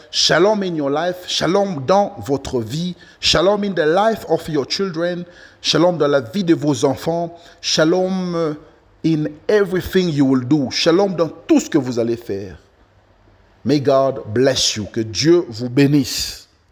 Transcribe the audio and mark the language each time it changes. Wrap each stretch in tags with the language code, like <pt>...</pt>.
<en>Shalom in your life.</en> <fr>Shalom dans votre vie.</fr> <en>Shalom in the life of your children.</en> <fr>Shalom dans la vie de vos enfants.</fr> <en>Shalom in everything you will do.</en> <fr>Shalom dans tout ce que vous allez faire.</fr> <en>May God bless you.</en> <fr>Que Dieu vous bénisse.</fr>